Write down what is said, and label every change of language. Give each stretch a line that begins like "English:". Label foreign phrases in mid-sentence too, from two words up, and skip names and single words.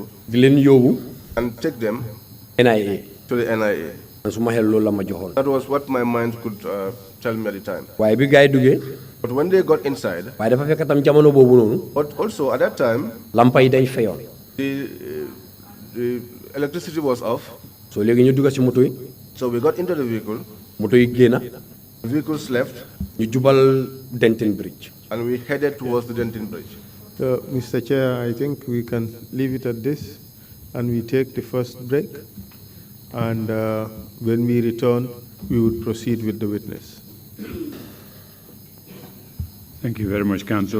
Wolof: di leen yóbbu.
English: and take them NIA. to the NIA.
Wolof: man suma xel loolu la ma joxoon.
English: That was what my mind could tell me at the time.
Wolof: waaye bi gars yi duggee.
English: But when they got inside,
Wolof: waaye dafa fekk tam jamono boobu noonu.
English: but also at that time,
Wolof: lampa yi dañ fayoon.
English: the electricity was off.
Wolof: so léegi ñu dugg si moto yi.
English: So we got into the vehicle.
Wolof: moto yi génna.
English: The vehicles left,
Wolof: ñu jubal Denton Bridge.
English: and we headed towards the Denton Bridge. So, Mr. Chair, I think we can leave it at this, and we take the first break. And when we return, we would proceed with the witness. Thank you very much, Council.